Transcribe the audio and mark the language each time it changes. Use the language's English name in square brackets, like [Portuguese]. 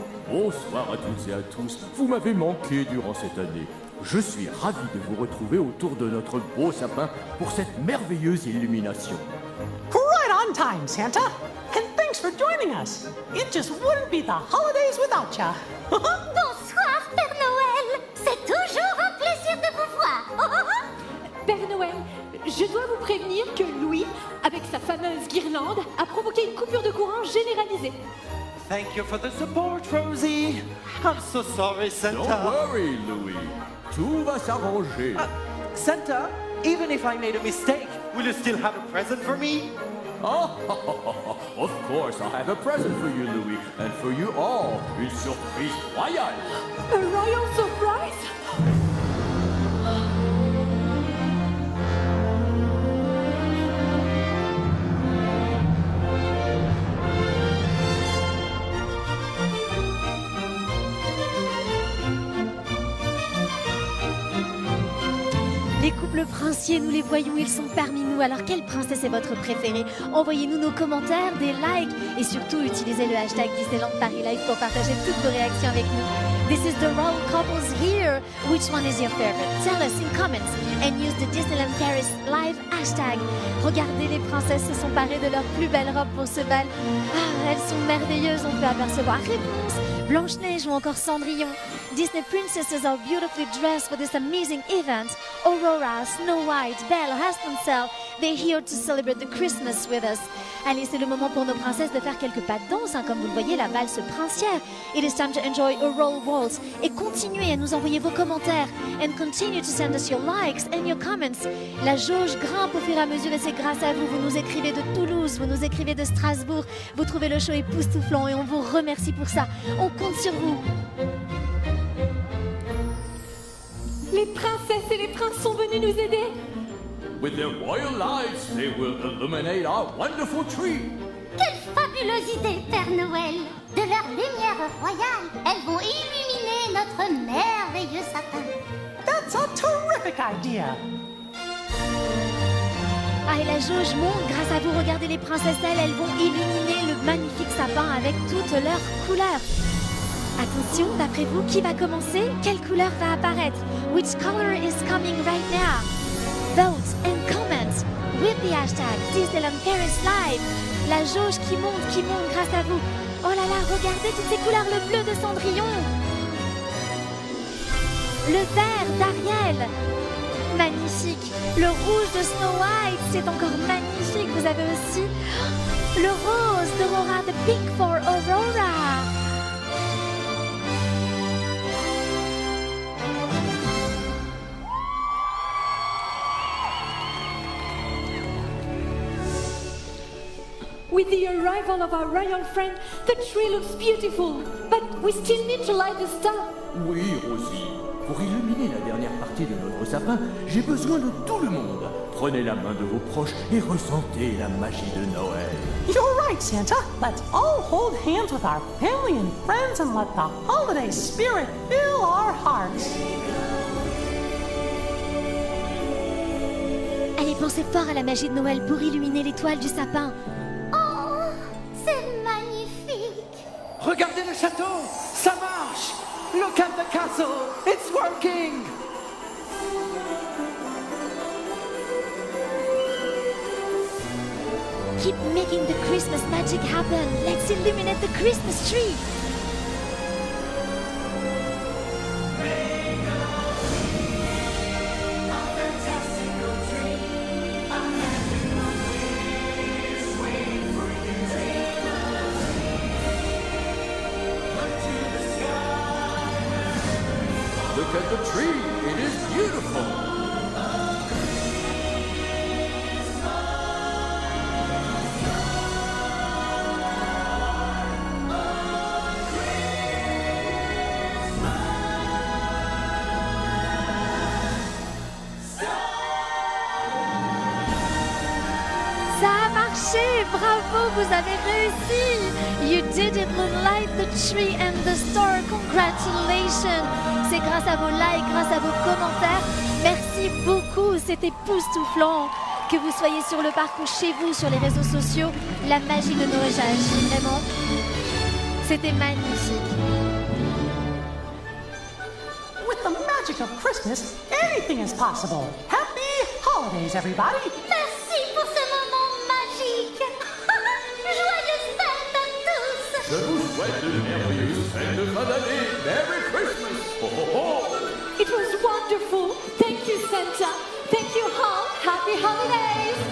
[French] Bonsoir à toutes et à tous. Vous m'avez manqué durant cette année. Je suis ravi de vous retrouver autour de notre beau sapin pour cette merveilleuse illumination. [English] Right on time, Santa. And thanks for joining us. It just wouldn't be the holidays without ya. [French] Bonsoir, Père Noël. C'est toujours un plaisir de vous voir. Père Noël, je dois vous prévenir que Louis, avec sa fameuse guirlande, a provoqué une coupure de courant généralisée. [English] Thank you for the support, Rosie. I'm so sorry, Santa. Don't worry, [French] Louis. Tout va s'arranger. [English] Santa, even if I made a mistake, will you still have a present for me? Of course, I have a present for you, Louis, and for you all, [French] une surprise royale. [English] A royal surprise? [French] Les couples princiers, nous les voyons, ils sont parmi nous. Alors, quelle princesse est votre préférée? Envoyez-nous nos commentaires, des likes et surtout utilisez le hashtag Disneyland Paris Live pour partager toutes vos réactions avec nous. [English] This is the royal couples here. Which one is your favorite? Tell us in comments and use the Disneyland Paris Live hashtag. [French] Regardez, les princesses se sont parées de leurs plus belles robes pour ce bal. Ah, elles sont merveilleuses, on peut apercevoir Réponse, Blanche-Neige ou encore Cendrillon. [English] Disney princesses are beautifully dressed for this amazing event. Aurora, Snow White, Belle, Rapunzel, they're here to celebrate the Christmas with us. [French] Allez, c'est le moment pour nos princesses de faire quelques pas de danse, comme vous le voyez, la valse princière. [English] It is time to enjoy a royal waltz. [French] Et continuez à nous envoyer vos commentaires. [English] And continue to send us your likes and your comments. [French] La jauge grimpe au fur et à mesure et c'est grâce à vous. Vous nous écrivez de Toulouse, vous nous écrivez de Strasbourg. Vous trouvez le show époustouflant et on vous remercie pour ça. On compte sur vous. Les princesses et les princes sont venus nous aider. [English] With their royal lights, they will illuminate our wonderful tree. [French] Quelle fabuleuse idée, Père Noël. De leur lumière royale, elles vont illuminer notre merveilleux sapin. [English] That's a terrific idea. [French] Ah, et la jauge monte grâce à vous. Regardez les princesses, elles vont illuminer le magnifique sapin avec toutes leurs couleurs. Attention, d'après vous, qui va commencer? Quelle couleur va apparaître? [English] Which color is coming right now? Vote and comment with the hashtag Disneyland Paris Live. [French] La jauge qui monte grâce à vous. Oh là là, regardez toutes ces couleurs, le bleu de Cendrillon. Le vert d'Ariel. Magnifique. Le rouge de Snow White, c'est encore magnifique. Vous avez aussi le rose d'Aurora, [English] the pink for Aurora. With the arrival of our royal friend, the tree looks beautiful, but we still need to light the star. [French] Oui, Rosie. Pour illuminer la dernière partie de notre sapin, j'ai besoin de tout le monde. Prenez la main de vos proches et ressentez la magie de Noël. [English] You're right, Santa. Let's all hold hands with our family and friends and let the holiday spirit fill our hearts. [French] Allez, pensez fort à la magie de Noël pour illuminer l'étoile du sapin. Oh, c'est magnifique. Regardez le château, ça marche. [English] Look at the castle, it's working. Keep making the Christmas magic happen. Let's illuminate the Christmas tree. Look at the tree, it is beautiful. [French] Ça a marché, bravo, vous avez réussi. [English] You did it, moonlight the tree and the star. Congratulations. [French] C'est grâce à vos likes, grâce à vos commentaires. Merci beaucoup, c'est époustouflant. Que vous soyez sur le parc ou chez vous, sur les réseaux sociaux, la magie de Noël a agi, vraiment. C'était magnifique. [English] With the magic of Christmas, anything is possible. Happy holidays, everybody. [French] Merci pour ce moment magique. Joyeuses fêtes à tous. Je vous souhaite de merveilleuses fêtes de fin d'année. [English] Merry Christmas. Ho, ho, ho. It was wonderful. Thank you, Santa. Thank you all. Happy holidays.